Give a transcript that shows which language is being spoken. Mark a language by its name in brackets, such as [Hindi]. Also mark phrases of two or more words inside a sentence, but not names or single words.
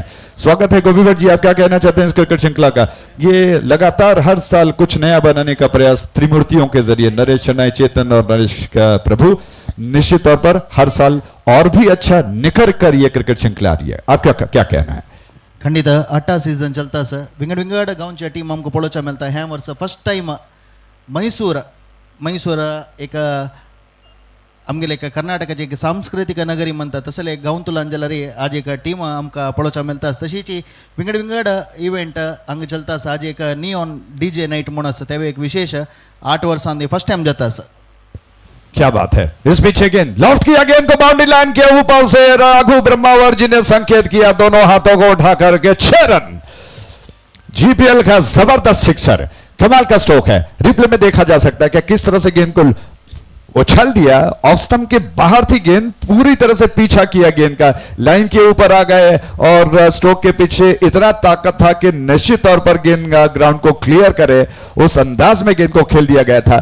[Hindi] स्वागत है गोपी भट्ट जी, आप क्या कहना चाहते हैं इस क्रिकेट श्रृंखला का? ये लगातार हर साल कुछ नया बनाने का प्रयास त्रिमूर्तियों के जरिए, नरेश शनाय चेतन और नरेश का प्रभु, निश्चित तौर पर हर साल और भी अच्छा निखर कर ये क्रिकेट श्रृंखला आ रही है। आप क्या कहना है? [Konkani] खंडित 8 सीझन चलता सर, विंगड विंगड गावची टीम आमकां पळोवचा मेळटा। ह्या वर्सा [English] first time [Konkani] मैसूर एक आमगेले एक कर्नाटकाची एक सांस्कृतिक नगरी म्हणटा तसले एक गांव तुलान जाल्यार आज एक टीम आमकां पळोवचा मेळटा। तशीच विंगड विंगड इवेंट हांगा चलता आसा। आज एक [English] neon DJ night [Konkani] म्हणून आसा, तेवे एक विशेष 8 वर्सांनी [English] first time [Konkani] जाता आसा। [Hindi] क्या बात है। इस पीछे गेंद लॉफ्ट किया, गेंद को [English] boundary line [Hindi] के ऊपर से राघु ब्रह्मावर जी ने संकेत किया, दोनों हाथों को उठा करके 6 रन। जीपीएल का जबरदस्त सिक्सर, कमाल का स्ट्रोक है। रिप्ले में देखा जा सकता है कि किस तरह से गेंद को उछल दिया, [English] off stump [Hindi] के बाहर थी गेंद, पूरी तरह से पीछा किया गेंद का, लाइन के ऊपर आ गए और स्ट्रोक के पीछे इतना ताकत था कि निश्चित तौर पर गेंद ग्राउंड को क्लियर करे, उस अंदाज में गेंद को खेल दिया गया था।